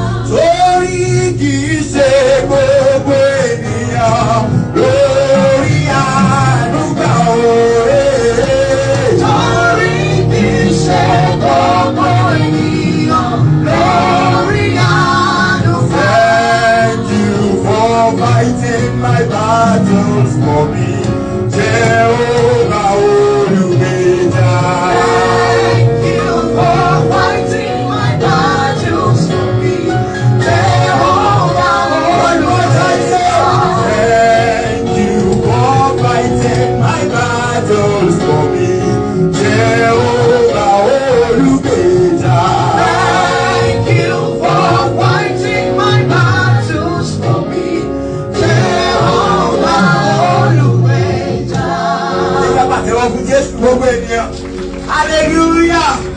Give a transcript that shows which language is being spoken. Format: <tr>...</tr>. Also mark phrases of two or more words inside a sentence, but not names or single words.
<yo>Torí kì í ṣe gbogbo ènìyàn lórí Torí kì í ṣe gbogbo ènìyàn lórí àánú fẹ́.</yo> <en>Thank you for fighting my battles for me, Jehovah Olùgbèjà. Thank you for fighting my battles for me, Jehovah, Olùgbèjà. Thank you for fighting my battles for me. Jehovah, Olùgbèjà. Thank you for fighting my battles for me. Jehovah, Olùgbèjà.</en> <yo>Ẹ jẹ́ ká pàtẹ́wọ́ fún Jésù, gbogbo ènìyàn. Hallelujah.</yo>